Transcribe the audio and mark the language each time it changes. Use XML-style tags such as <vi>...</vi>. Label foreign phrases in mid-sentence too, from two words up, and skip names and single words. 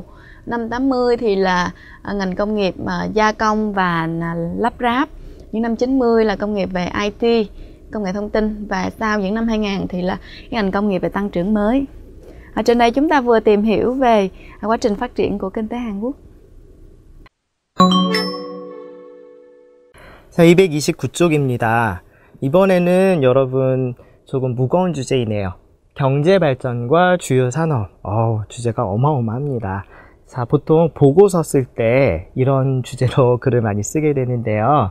<vi>Năm 80 thì là ngành công nghiệp gia công và lắp ráp. Những năm 90 là công nghiệp về IT, công nghệ thông tin. Và sau những năm 2000 thì là ngành công nghiệp về tăng trưởng mới. Ở trên đây chúng ta vừa tìm hiểu về quá trình phát triển của kinh tế Hàn Quốc.</vi> <ko>자, 229쪽입니다. 이번에는 여러분 조금 무거운 주제이네요. 경제 발전과 주요 산업. 주제가 어마어마합니다. 자, 보통 보고서 쓸 때 이런 주제로 글을 많이 쓰게 되는데요.</ko>